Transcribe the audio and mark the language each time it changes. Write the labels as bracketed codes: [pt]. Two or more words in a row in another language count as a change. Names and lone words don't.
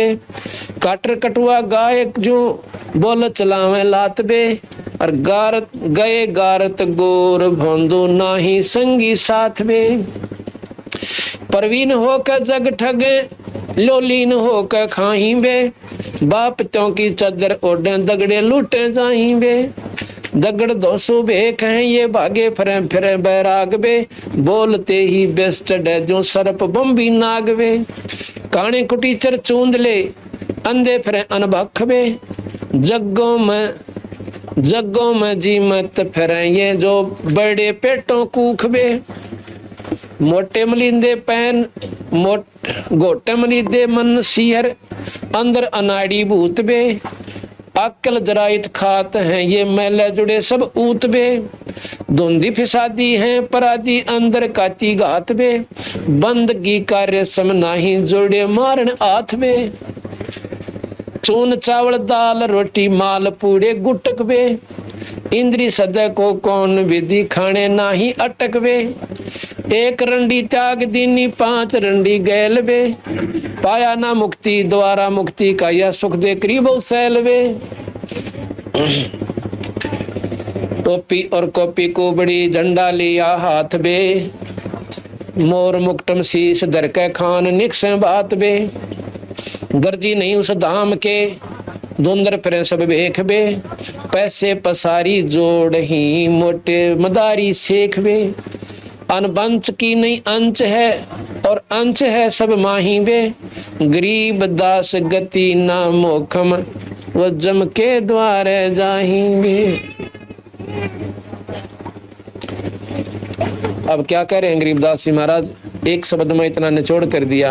[hi] काटर कटुआ गाय जो बोल चलावे लात बे, और गारत गए गारत गोर भोंदू नाही संगी साथ बे। परवीन होकर जग ठगे लोलीन होकर खाही बे, बाप त्यों की चादर ओढ़े दगड़े लूटे जाही बे। दगड़ दोसो भेख हैं ये भागे फिरे फिरे बैराग बे, बोलते ही बेस चढ़े जो सर्प बम्बी नाग बे। काने कुटीचर चूंद ले अंधे फिरे अनभख बे, जग्गों में जी मत फिरे ये जो बड़े पेटों कूख बे। मोटे मलिंदे पैन गोटे मलिंदे मन सिहर, अंदर अनाड़ी भूत बे। अक्ल जराइत खात हैं ये मैले जुड़े सब ऊत बे। धुंधी फिसादी हैं परादी अंदर काती घात बे, बंदगी कार्य सम नाही जुड़े मारन आथ बे। चून चावल दाल रोटी माल पूड़े गुटक बे, इंद्री सदै को कौन विधि खाने नाही अटक बे। एक रंडी त्याग दीनी 5 रंडी गैल बे, पाया ना मुक्ति द्वारा मुक्ति का यह सुख दे करीबो सैल बे। टोपी और कॉपी को बड़ी झंडा लिया हाथ बे, मोर मुक्तम शीश धर के खान निक्स बात बे। गर्जी नहीं उस धाम के धुंधर फिरे सब भेख बे, पैसे पसारी जोड़ ही मोटे मदारी सेख बे। अनबंच की नहीं अंच है और अंच है सब माही बे, गरीब दास गति ना मोखम वो जम के द्वारे जाएंगे। अब क्या कह रहे हैं गरीबदास जी महाराज, एक शब्द में इतना निचोड़ कर दिया।